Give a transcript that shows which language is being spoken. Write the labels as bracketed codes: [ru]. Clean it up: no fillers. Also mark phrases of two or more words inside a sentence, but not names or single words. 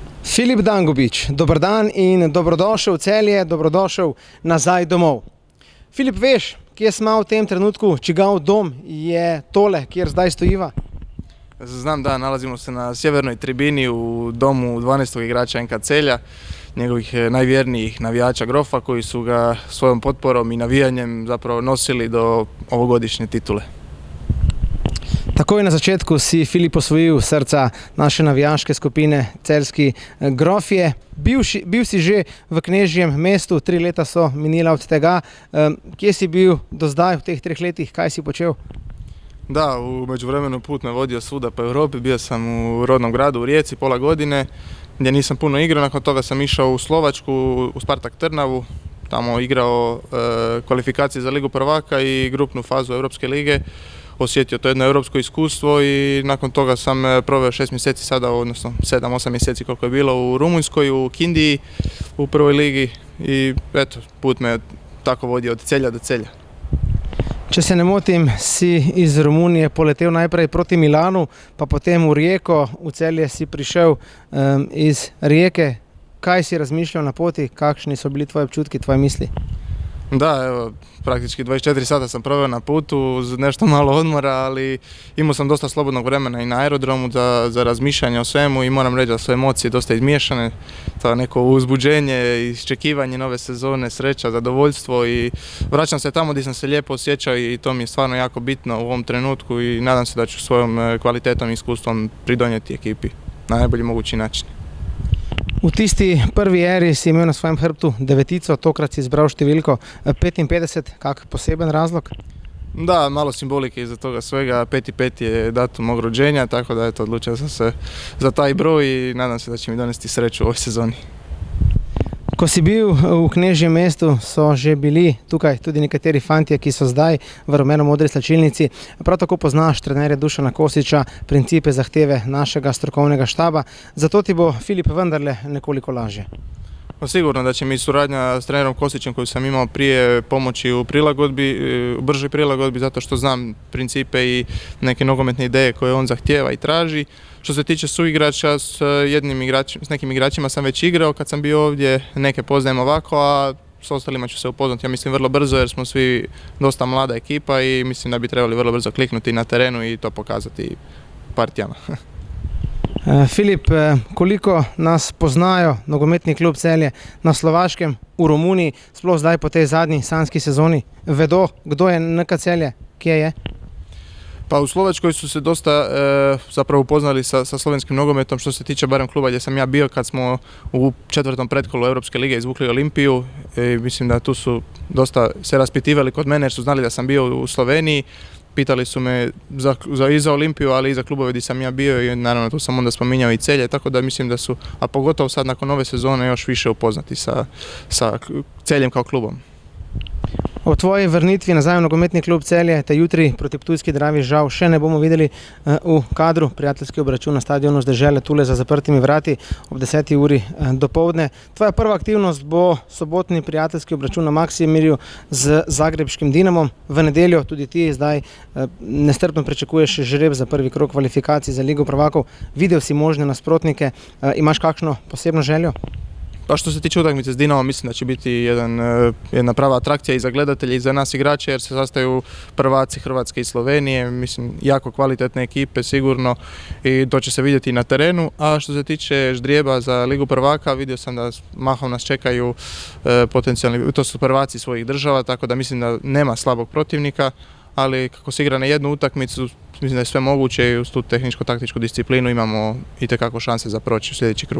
[sl] Filip Dangubić, dober dan in dobrodošel v Celje, dobrodošel nazaj domov. Filip, veš, kje smo v tem trenutku, čigav dom je tole, kjer zdaj stojiva? [hr] Znam da, nalazimo se na sjevernoj tribini u domu 12. igrača NK Celja, njegovih najvjernijih navijača Grofa koji su ga svojom potporom i navijanjem zapravo nosili do ovogodišnje titule. [sl] Takoj na začetku si Filip osvojil srca naše navijaške skupine Celjski Grofje. Bil si že v Knežjem mestu, 3 leta so minila od tega. Kje si bil do zdaj v teh 3 letih, kaj si počel? [hr] Da, u međuvremenu put me vodio svuda po Europi, bio sam u rodnom gradu u Rijeci pola godine gdje nisam puno igrao, nakon toga sam išao u Slovačku, u Spartak Trnavu, tamo igrao kvalifikacije za Ligu prvaka i grupnu fazu Europske lige, osjetio to jedno europsko iskustvo i nakon toga sam proveo 6 mjeseci sada, odnosno 7-8 mjeseci koliko je bilo u Rumunjskoj, u Kindiji, u prvoj ligi i eto, put me tako vodio od Celja do Celja. [sl] Če se ne motim, si iz Romunije poletel najprej proti Milanu, pa potem v Rijeko, v Celje si prišel iz Rijeke. Kaj si razmišljal na poti, kakšni so bili tvoji občutki, tvoje misli? [hr] Da, evo, praktički 24 sata sam proveo na putu uz nešto malo odmora, ali imao sam dosta slobodnog vremena i na aerodromu za razmišljanje o svemu i moram reći da su emocije dosta izmiješane. To neko uzbuđenje, iščekivanje nove sezone, sreća, zadovoljstvo i vraćam se tamo gdje sam se lijepo osjećao i to mi je stvarno jako bitno u ovom trenutku i nadam se da ću svojom kvalitetom i iskustvom pridonijeti ekipi na najbolji mogući način. [sl] V tisti prvi eri si imel na svojem hrbtu devetico, tokrat si izbral številko 55, kak poseben razlog? [hr] Da, malo simbolike iza toga svega, 5.5 je datum mog rođenja, tako da eto, odlučio sam se za taj broj i nadam se da će mi donesti sreću u ovoj sezoni. [sl] Ko si bil v Knežjem mestu, so že bili tukaj tudi nekateri fantje, ki so zdaj v rumeno-modri slačilnici. Prav tako poznaš trenerja Dušana Kosića, principe, zahteve našega strokovnega štaba. Zato ti bo Filip vendarle nekoliko lažje. [hr] Sigurno da će mi suradnja s trenerom Kosićem koju sam imao prije pomoći u prilagodbi, u bržoj prilagodbi zato što znam principe i neke nogometne ideje koje on zahtijeva i traži. Što se tiče suigrača, s nekim igračima sam već igrao kad sam bio ovdje, neke poznajem ovako, a s ostalima ću se upoznati, ja mislim vrlo brzo jer smo svi dosta mlada ekipa i mislim da bi trebali vrlo brzo kliknuti na terenu i to pokazati partijama. [sl] Filip, koliko nas poznajo nogometni klub Celje na Slovaškem, v Romuniji, sploh zdaj po tej zadnji sanjski sezoni, vedo, kdo je NK Celje, kje je? [hr] Pa u Slovačkoj su se dosta zapravo upoznali sa slovenskim nogometom što se tiče barem kluba gdje sam ja bio kad smo u 4. pretkolu Europske lige izvukli Olimpiju i mislim da tu su dosta se raspitivali kod mene jer su znali da sam bio u Sloveniji. Pitali su me i za Olimpiju, ali i za klubove gdje sam ja bio i naravno tu sam onda spominjao i Celje, tako da mislim da su, a pogotovo sad nakon ove sezone, još više upoznati sa Celjem kao klubom. [sl] O tvoji vrnitvi nazaj v nogometni klub Celje te jutri proti Ptujski Dravi žal še ne bomo videli v kadru. Prijateljski obračun na stadionu z Dežele tule za zaprtimi vrati ob 10. uri dopoldne. Tvoja prva aktivnost bo sobotni prijateljski obračun na Maksimirju z zagrebškim Dinamom. V nedeljo tudi ti zdaj nestrpno pričakuješ žreb za prvi krog kvalifikacij za Ligo prvakov. Videl si možne nasprotnike, imaš kakšno posebno željo? [hr] Pa što se tiče utakmice s Dinamom, mislim da će biti jedna prava atrakcija i za gledatelje i za nas igrače jer se sastaju prvaci Hrvatske i Slovenije, mislim jako kvalitetne ekipe sigurno i to će se vidjeti na terenu. A što se tiče ždrijeba za Ligu prvaka, vidio sam da mahom nas čekaju potencijalni, to su prvaci svojih država, tako da mislim da nema slabog protivnika, ali kako se igra na jednu utakmicu, mislim da je sve moguće i uz tu tehničko-taktičku disciplinu imamo itekako šanse za proći u sljedeći krug.